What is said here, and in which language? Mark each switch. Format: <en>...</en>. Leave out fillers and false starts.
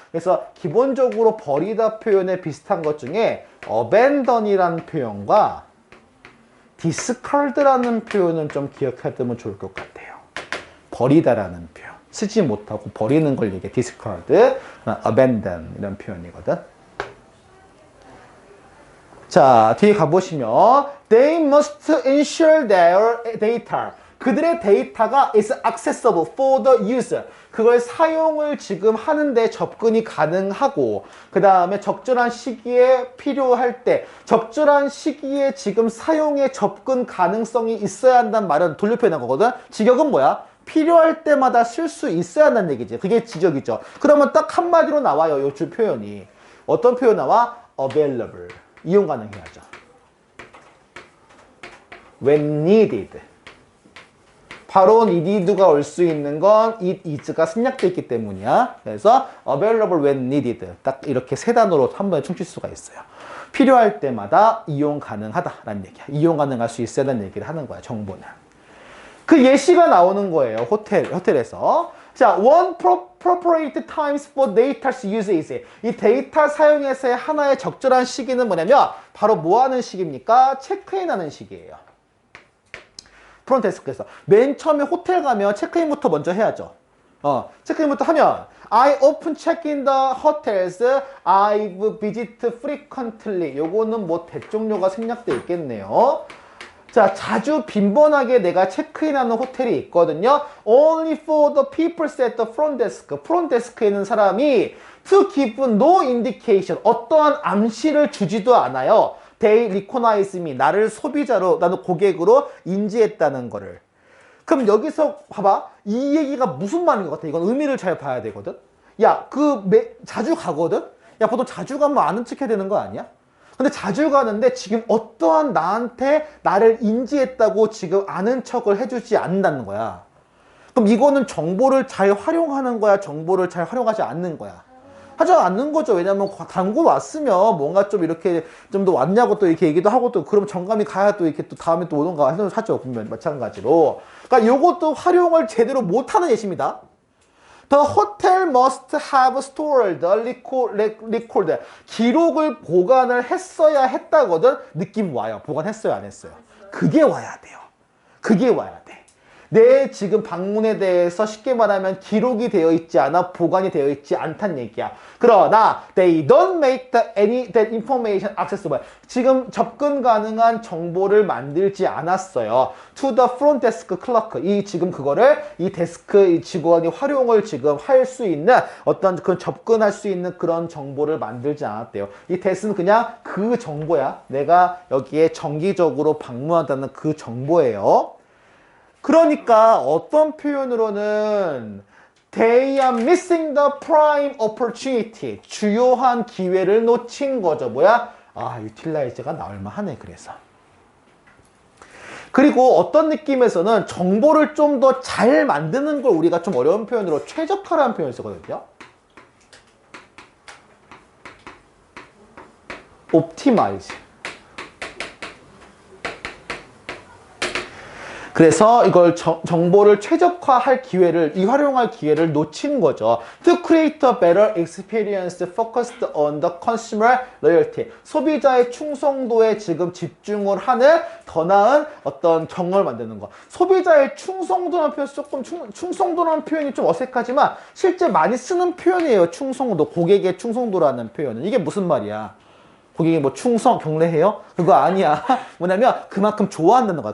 <ko>그래서 기본적으로 버리다 표현에 비슷한 것 중에 abandon이라는 표현과 discard라는 표현은 좀 기억해두면 좋을 것 같아요. 버리다라는 표현. 쓰지 못하고 버리는 걸 얘기해. discard, abandon 이런 표현이거든. 자, 뒤에 가보시면</ko> <en>They must ensure their data.</en> <ko>그들의 데이터가</ko> <en>is accessible for the user.</en> <ko>그걸 사용을 지금 하는데 접근이 가능하고 그 다음에 적절한 시기에 필요할 때 적절한 시기에 지금 사용에 접근 가능성이 있어야 한다는 말은 돌려표현한 거거든. 직역은 뭐야? 필요할 때마다 쓸 수 있어야 한다는 얘기지. 그게 지적이죠. 그러면 딱 한마디로 나와요. 요 주 표현이. 어떤 표현 나와? available. 이용 가능해야죠.</ko> <en>when needed.</en> <ko>바로 needed가 올 수 있는 건 it is가 생략되어 있기 때문이야. 그래서</ko> <en>available when needed.</en> <ko>딱 이렇게 세 단어로 한 번에 퉁칠 수가 있어요. 필요할 때마다 이용 가능하다라는 얘기야. 이용 가능할 수 있어야 하는 얘기를 하는 거야, 정보는. 그 예시가 나오는 거예요, 호텔에서.</ko> <en>자, one appropriate times for data's usage.</en> <ko>이 데이터 사용에서의 하나의 적절한 시기는 뭐냐면 바로 뭐 하는 시기입니까? 체크인 하는 시기예요. 프론트데스크에서. 맨 처음에 호텔 가면 체크인부터 먼저 해야죠. 체크인부터 하면</ko> <en>I often check in the hotels I've visited frequently.</en> <ko>요거는 뭐 대종료가 생략되어 있겠네요. 자, 자주 빈번하게 내가 체크인하는 호텔이 있거든요.</ko> <en>Only for the people at the front desk.</en> <ko>프론트 데스크에 있는 사람이</ko> <en>to give no indication.</en> <ko>어떠한 암시를 주지도 않아요.</ko> <en>They recognize me.</en> <ko>나를 소비자로, 나는 고객으로 인지했다는 거를. 그럼 여기서 봐봐. 이 얘기가 무슨 말인 것 같아? 이건 의미를 잘 봐야 되거든. 야, 자주 가거든? 야, 보통 자주 가면 아는 척 해야 되는 거 아니야? 근데 자주 가는데 지금 어떠한 나한테 나를 인지했다고 지금 아는 척을 해주지 않는다는 거야. 그럼 이거는 정보를 잘 활용하는 거야? 정보를 잘 활용하지 않는 거야? 하지 않는 거죠. 왜냐면 단고 왔으면 뭔가 좀 이렇게 좀 더 왔냐고 또 이렇게 얘기도 하고 또 그럼 정감이 가야 또 이렇게 또 다음에 또 오던가 하죠. 분명 마찬가지로. 그러니까 요것도 활용을 제대로 못하는 예시입니다.</ko> <en>The hotel must have stored record.</en> <ko>기록을 보관을 했어야 했다거든. 느낌 와요. 보관했어요, 안 했어요? 그게 와야 돼요. 그게 와야 돼. 내 지금 방문에 대해서 쉽게 말하면 기록이 되어 있지 않아, 보관이 되어 있지 않다는 얘기야. 그러나</ko> <en>they don't make that information accessible.</en> <ko>지금 접근 가능한 정보를 만들지 않았어요.</ko> <en>To the front desk clerk.</en> <ko>이 지금 그거를 이 데스크 직원이 활용을 지금 할 수 있는 어떤 그 접근할 수 있는 그런 정보를 만들지 않았대요. 이 데스는 그냥 그 정보야. 내가 여기에 정기적으로 방문한다는 그 정보예요. 그러니까 어떤 표현으로는</ko> <en>They are missing the prime opportunity.</en> <ko>주요한 기회를 놓친 거죠. 뭐야? 아, 유틸라이즈가 나올만 하네. 그래서. 그리고 어떤 느낌에서는 정보를 좀 더 잘 만드는 걸 우리가 좀 어려운 표현으로 최적화라는 표현을 쓰거든요.</ko> <en>optimize.</en> <ko>그래서 이걸 정보를 최적화할 기회를, 활용할 기회를 놓친 거죠.</ko> <en>To create a better experience focused on the consumer loyalty.</en> <ko>소비자의 충성도에 지금 집중을 하는 더 나은 어떤 경험을 만드는 거. 소비자의 충성도라는 표현 조금 충성도라는 표현이 좀 어색하지만 실제 많이 쓰는 표현이에요. 충성도, 고객의 충성도라는 표현은. 이게 무슨 말이야? 고객이 뭐 충성, 경례해요? 그거 아니야. 뭐냐면 그만큼 좋아한다는 거야.</ko>